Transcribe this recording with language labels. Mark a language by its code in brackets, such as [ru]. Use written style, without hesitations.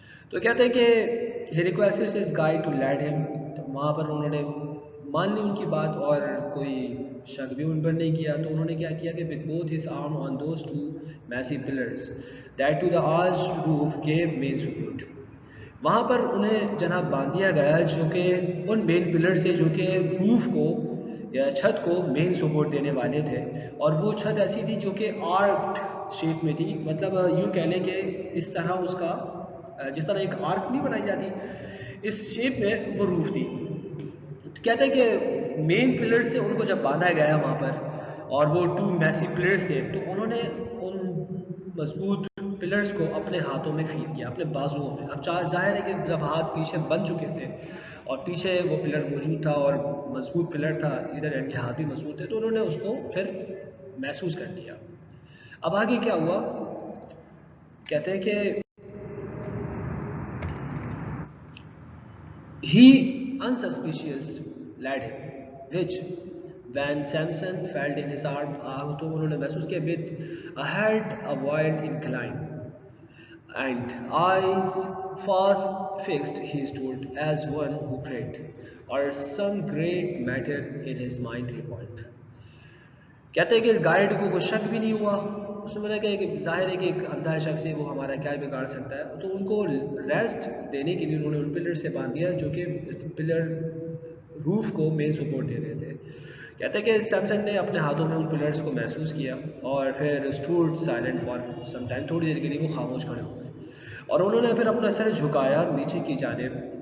[ur] تو کہتے ہیں کہ [en] He request his guide to lead him. [ur] تو وہاں پر انہوں نے مان لی ان کی بات اور کوئی شک بھی ان پر نہیں کیا. تو انہوں نے کیا کیا کہ [en] with both his arm on those two massive pillars that to the arched roof gave main support. [ur] وہاں پر انہیں جناب باندھ دیا گیا جو کہ ان مین پلر سے جو کہ روف کو یا چھت کو مین سپورٹ دینے والے تھے، اور وہ چھت ایسی تھی جو کہ آرکڈ شیپ میں تھی. مطلب یوں کہہ لیں کہ اس طرح اس کا جس طرح ایک آرک نہیں بنائی جاتی اس شیپ میں وہ روف تھی. کہتے ہیں کہ مین پلر سے ان کو جب باندھا گیا وہاں پر اور وہ ٹو میسی پلر سے، تو انہوں نے ان مضبوط پلرز کو اپنے ہاتھوں میں فیل کیا، اپنے بازوؤں میں. اب ظاہر ہے کہ جب ہاتھ پیچھے بن چکے تھے اور پیچھے وہ پلر موجود تھا اور مضبوط پلر تھا ادھر، ان کے ہاتھ بھی مضبوط تھے، تو انہوں نے اس کو پھر محسوس کر لیا. اب آگے کیا ہوا؟ کہتے ہیں کہ [en] he unsuspicious led him, which when Samson felt in his arm, [ur] تو انہوں نے محسوس کیا [en] with a head a wild incline and eyes fast fixed he stood as one who prayed, or some great matter in his mind revolved. [ur] کہتے ہیں کہ guide کو کوئی شک بھی نہیں ہوا. اس نے بولا کہ ظاہر ہے کہ ایک اندھا شخص ہے، وہ ہمارا کیا بگاڑ سکتا ہے. تو ان کو ریسٹ دینے کے لیے انہوں نے ان پلر سے باندھ دیا جو کہ پلر روف کو مین سپورٹ دے رہے تھے. کہتے ہیں کہ سیمسن نے اپنے ہاتھوں میں ان پلرز کو محسوس کیا اور پھر [en] stood silent for some time, [ur] تھوڑی دیر کے لیے وہ خاموش کھڑے ہو گئے اور انہوں نے پھر اپنا سر جھکایا نیچے کی جانب.